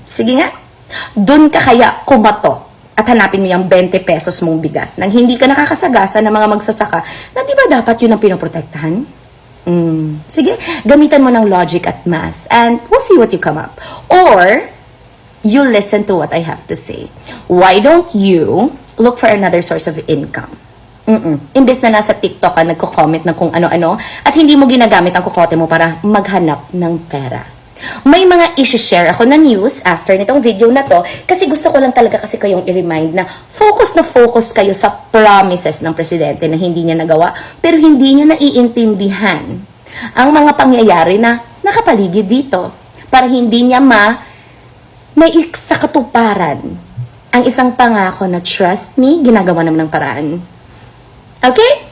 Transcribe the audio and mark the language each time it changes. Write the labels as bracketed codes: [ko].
[tl] Sige nga, dun ka kaya kumato at hanapin mo yung 20 pesos mong bigas nang hindi ka nakakasagasa ng mga magsasaka na di ba dapat yun ang pinoprotektahan? Sige, gamitan mo ng logic at math [en] and we'll see what you come up. Or, you listen to what I have to say. Why don't you look for another source of income? [tl] Imbes na nasa TikTok ka nagko-comment ng kung ano-ano at hindi mo ginagamit ang kokote mo para maghanap ng pera. May mga isi-share ako na news after nitong video na to kasi gusto ko lang talaga kasi kayong i-remind na focus kayo sa promises ng presidente na hindi niya nagawa pero hindi niya naiintindihan ang mga pangyayari na nakapaligid dito para hindi niya sa katuparan ang isang pangako na [en] trust me, [tl] ginagawa naman ng paraan. Okay?